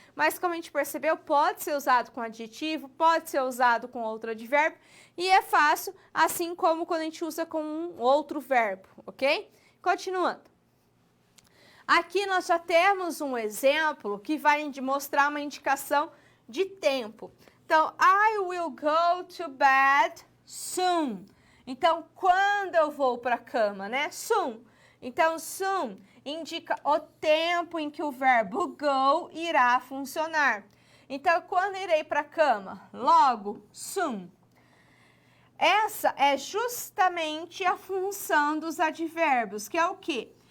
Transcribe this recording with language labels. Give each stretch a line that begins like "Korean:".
Portuguese: Mas, como a gente percebeu, pode ser usado com adjetivo, pode ser usado com outro advérbio, e é fácil, assim como quando a gente usa com um outro verbo, ok? Continuando. Aqui nós já temos um exemplo que vai mostrar uma indicação de tempo.
English: Então, I will go to bed soon.
Portuguese: Então, quando eu vou para a cama, né? Soon. Então, soon indica o tempo em que o verbo go irá funcionar. Então, quando irei para a cama? Logo, soon. Essa é justamente a função dos advérbios, que é o quê?